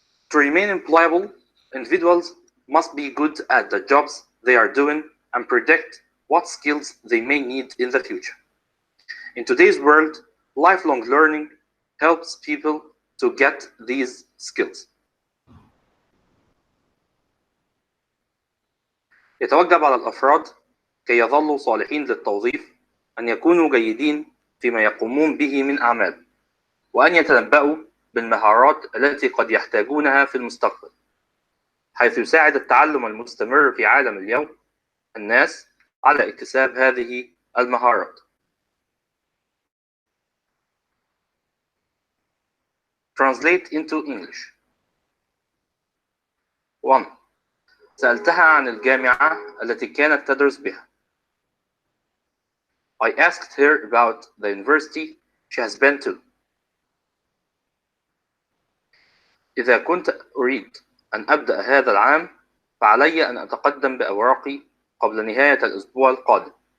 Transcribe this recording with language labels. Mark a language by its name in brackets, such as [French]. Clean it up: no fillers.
[English] To remain employable, individuals must be good at the jobs they are doing and predict what skills they may need in the future. In today's world, lifelong learning helps people to get these skills. [Arabic] يتوجب على الأفراد كي يظلوا صالحين للتوظيف أن يكونوا جيدين فيما يقومون به من أعمال، وأن يتنبأوا بالمهارات التي قد يحتاجونها في المستقبل، حيث يساعد التعلم المستمر في عالم اليوم الناس على اكتساب هذه المهارات. [English] Translate into English. 1. [Arabic] سألتها عن الجامعة التي كانت تدرس بها. [English] I asked her about the university she has been to. [Arabic] إذا كنت أريد أن أبدأ هذا العام فعلي أن أتقدم بأوراقي قبل نهاية الأسبوع القادم.